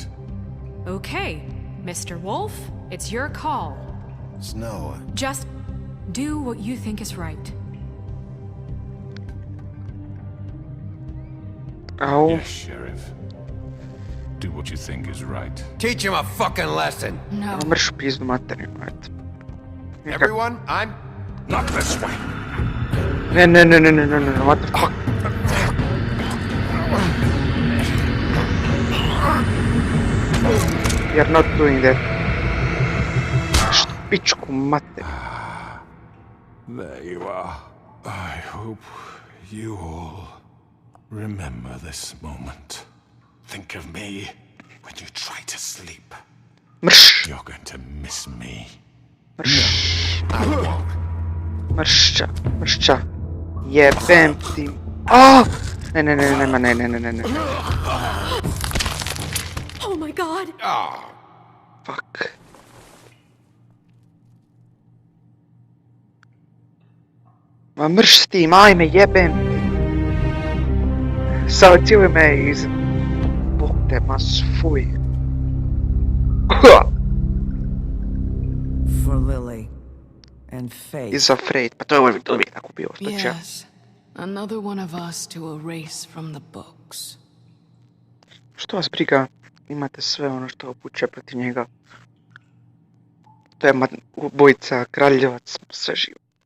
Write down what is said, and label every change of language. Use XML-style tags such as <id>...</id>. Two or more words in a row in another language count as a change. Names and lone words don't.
<en>Okay, Mr. Wolf, it's your call. Snow. Just do what you think is right. Oh. Yes, Sheriff. Do what you think is right. Teach him a fucking lesson. No.</en> <hr>Mrš pizdu materinu, eto.</hr> <en>Everyone, I'm... Not this way. Ne, what the fuck? We are not doing that.</en> <hr>Pičku materinu.</hr> <en>There you are. I hope you all remember this moment. Think of me when you try to sleep.</en> <hr>Mrš.</hr> <en>You're going to miss me.</en> <hr>Mršća. Jebem ti. Oh! Ne.</hr> <en>Oh my god! Fuck.</en> <hr>Ma mrš s tim, ajme jebem ti. Saocio me iz... Bog te mas fuj.</hr> <en>For Lily. And Faith. Is afraid,</en> <hr>pa to je uvijek tako bio.</hr> <en>Yes. Another one of us to erase from the books.</en> <hr>Što vas briga? Imate sve ono što opuće protiv njega. To je ubojica, kraljevac, sve živo.</hr>